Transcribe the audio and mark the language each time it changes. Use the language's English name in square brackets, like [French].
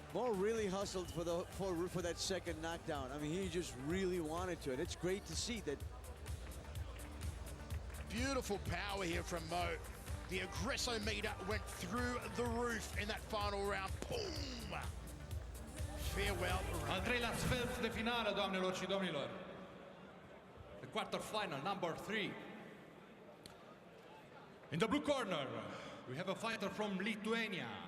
[English] Mo really hustled for that 2nd knockdown. I mean, he just really wanted to, and it's great to see that. Beautiful power here from Mo. The aggressometer went through the roof in that final round. Boom! Farewell. [Romanian] Al treilea sfert de finală, doamnelor și domnilor. [English] The quarterfinal, number 3. In the blue corner, we have a fighter from Lithuania.